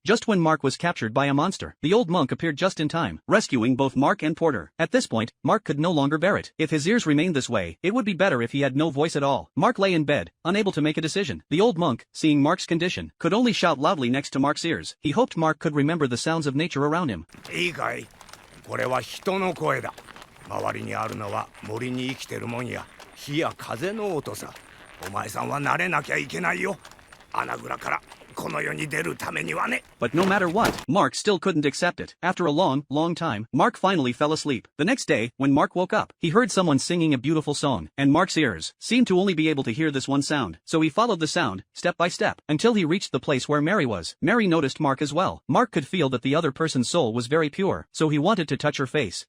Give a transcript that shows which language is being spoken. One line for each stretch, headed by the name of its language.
English: Just when Mark was captured by a monster, the old monk appeared just in time, rescuing both Mark and Porter. At this point, Mark could no longer bear it. If his ears remained this way, it would be better if he had no voice at all. Mark lay in bed, unable to make a decision. The old monk, seeing Mark's condition, could only shout loudly next to Mark's ears. He hoped Mark could remember the sounds of nature around him.
Japanese: これは人の声だ。周りにあるのは森に生きてるもんや火や風の音さ。お前さんは慣れなきゃいけないよ。穴蔵からこの世に出るためにはね。
English: But no matter what, Mark still couldn't accept it. After a long time, Mark finally fell asleep. The next day, when Mark woke up, he heard someone singing a beautiful song, and Mark's ears seemed to only be able to hear this one sound. So he followed the sound, step by step, until he reached the place where Mary was. Mary noticed Mark as well. Mark could feel that the other person's soul was very pure, so he wanted to touch her face.